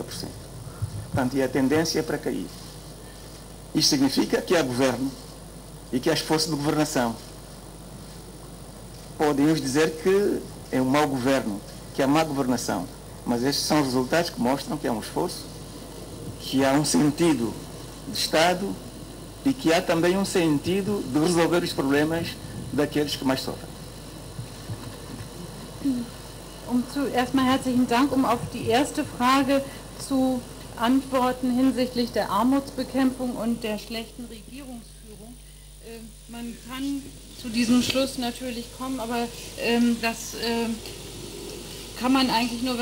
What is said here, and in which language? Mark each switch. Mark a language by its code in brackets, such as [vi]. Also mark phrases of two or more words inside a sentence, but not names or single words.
[pt] Portanto, e a tendência é para cair. Isto significa que há governo e que as forças de governação podem nos dizer que é um mau governo, que há má governação, mas estes são os resultados que mostram que há um esforço, que há um sentido de Estado e que há também um sentido de resolver os problemas daqueles que mais sofrem. [de] Erstmal herzlichen Dank, auf die erste Frage zu antworten hinsichtlich der Armutsbekämpfung und der schlechten Regierungsführung. Man kann zu diesem Schluss natürlich kommen, aber das kann man eigentlich nur, wenn